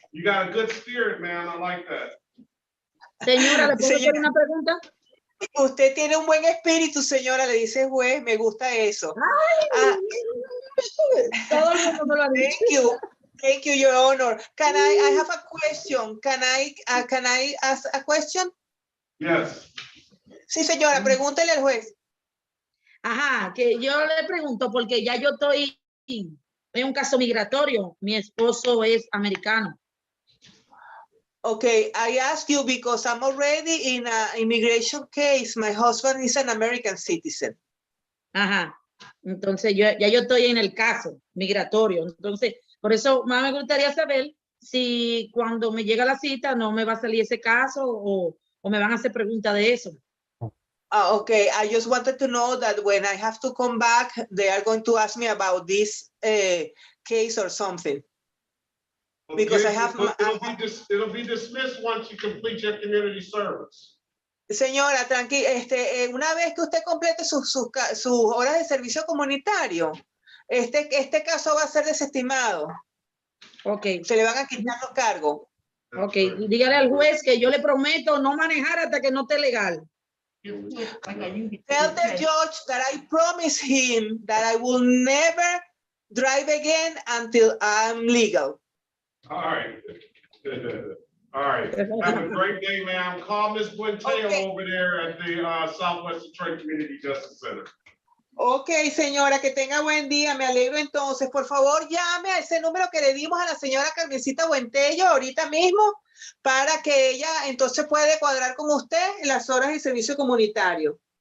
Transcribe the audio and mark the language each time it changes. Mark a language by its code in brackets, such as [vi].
[en] You got a good spirit, man. I like that. [es] Señora, ¿le puedo hacer una pregunta? Usted tiene un buen espíritu, señora, le dice el juez, me gusta eso. Todo el mundo me lo ha dicho. [en] Thank you, Your Honor. I have a question. Can I ask a question? Yes. [es] Sí, señora, pregúntele al juez. Ajá, que yo le pregunto porque ya yo estoy en un caso migratorio. Mi esposo es americano. [en] Okay, I ask you because I'm already in an immigration case. My husband is an American citizen. Ajá. [es] Entonces ya yo estoy en el caso migratorio. Entonces, por eso más me gustaría saber si cuando me llega la cita no me va a salir ese caso o me van a hacer preguntas de eso. [en] Okay, I just wanted to know that when I have to come back, they are going to ask me about this case or something. Because I have it'll be dismissed once you complete your community service. [es] Señora, tranquila, una vez que usted complete sus horas de servicio comunitario, este caso va a ser desestimado. [en] Okay. [es] Se le van a quitar los cargos. Okay, y dígale al juez que yo le prometo no manejar hasta que no esté legal. [en] Tell the judge that I promise him that I will never drive again until I'm legal. All right. All right. Have a great day, ma'am. Call Ms. Buenteo over there at the Southwest Detroit Community Justice Center. [es] Ok, señora, que tenga buen día. Me alegro entonces. Por favor, llame a ese número que le dimos a la señora Carmencita Buentello ahorita mismo para que ella entonces puede cuadrar con usted en las horas de servicio comunitario.